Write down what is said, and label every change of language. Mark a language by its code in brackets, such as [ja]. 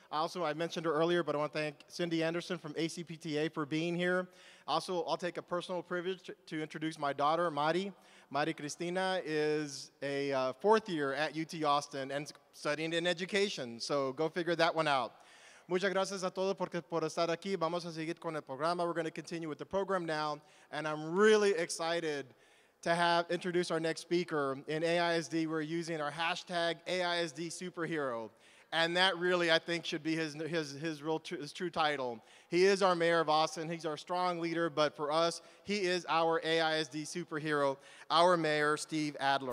[en] I mentioned her earlier, but I want to thank Cindy Anderson from ACPTA for being here. Also, I'll take a personal privilege to introduce my daughter, Mari. Mari Cristina is a fourth year at UT Austin and studying in education, so go figure that one out. [es] Muchas gracias a todos por estar aquí. Vamos a seguir con el programa. [en] We're going to continue with the program now, and I'm really excited to introduce our next speaker. In AISD, we're using our hashtag AISD Superhero. And that really, I think, should be his true title. He is our mayor of Austin. He's our strong leader, but for us, he is our AISD superhero, our mayor, Steve Adler.